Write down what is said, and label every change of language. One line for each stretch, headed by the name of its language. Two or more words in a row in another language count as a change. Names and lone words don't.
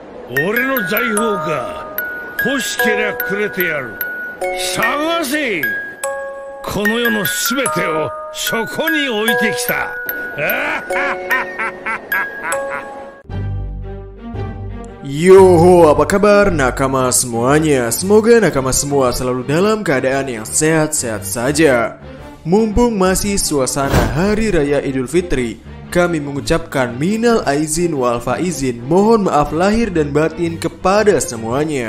Japanese: 俺の財宝か。欲しけりゃくれてやる。探せ。この世のすべてをそこに置いてきた。
Indonesian: Yoho, apa kabar nakama semuanya? Semoga nakama semua selalu dalam keadaan yang sehat-sehat saja. Mumpung masih suasana Hari Raya Idul Fitri, kami mengucapkan
Arabic: من العائدين والفائزين,
Indonesian: mohon maaf lahir dan batin kepada semuanya.